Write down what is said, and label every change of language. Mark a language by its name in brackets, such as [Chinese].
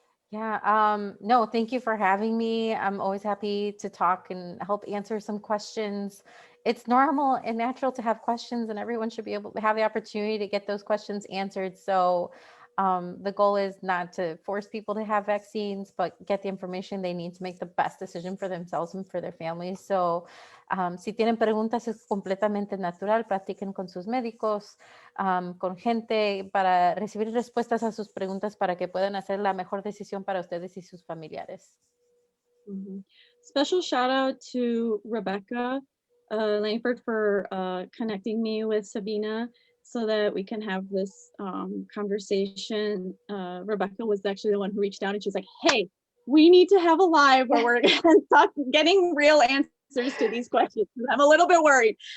[English] Yeah, no, thank you for having me. I'm always happy to talk and help answer some questions. It's normal and natural to have questions, and everyone should be able to have the opportunity to get those questions answered. So the goal is not to force people to have vaccines, but get the information they need to make the best decision for themselves and for their families. [Spanish] So si tienen preguntas, es completamente natural. Platiquen con sus médicos, con gente para recibir respuestas a sus preguntas para que puedan hacer la mejor decisión para ustedes y sus familiares. [English] Special shout out to Rebecca Langford for connecting me with Sabina so that we can have this conversation. Rebecca was actually the one who reached out and she was like, hey, we need to have a live where we're getting real answers to these questions. I'm a little bit worried.